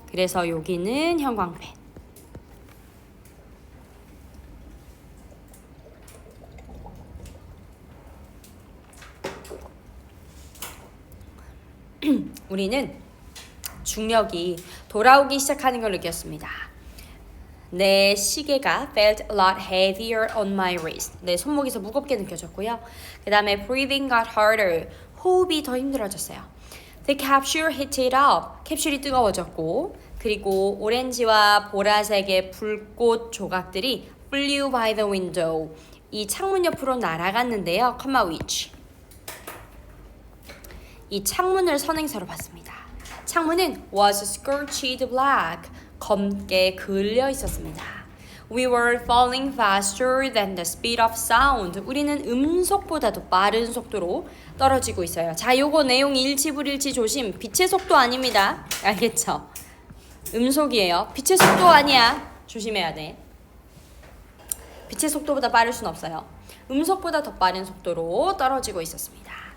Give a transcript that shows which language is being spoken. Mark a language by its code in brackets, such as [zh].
[ko] 그래서 여기는 형광펜. 우리는 중력이 돌아오기 시작하는 걸 느꼈습니다. 내 시계가 [en] felt a lot heavier on my wrist. [ko] 내 손목에서 무겁게 느껴졌고요. 그 다음에 [en] breathing got harder. [ko] 호흡이 더 힘들어졌어요. [en] The capsule heated up. [ko] 캡슐이 뜨거워졌고 그리고 오렌지와 보라색의 불꽃 조각들이 [en] flew by the window. [ko] 이 창문 옆으로 날아갔는데요. [en] comma which. [ko] 이 창문을 선행사로 봤습니다. 창문은 [en] was scorched black. [ko] 검게 그을려 있었습니다. [en] We were falling faster than the speed of sound. [ko] 우리는 음속보다도 빠른 속도로 떨어지고 있어요. 자, 요거 내용 일치불일치 조심. 빛의 속도 아닙니다. 알겠죠? 음속이에요. 빛의 속도 아니야. 조심해야 돼. 빛의 속도보다 빠를 순 없어요. 음속보다 더 빠른 속도로 떨어지고 있었습니다.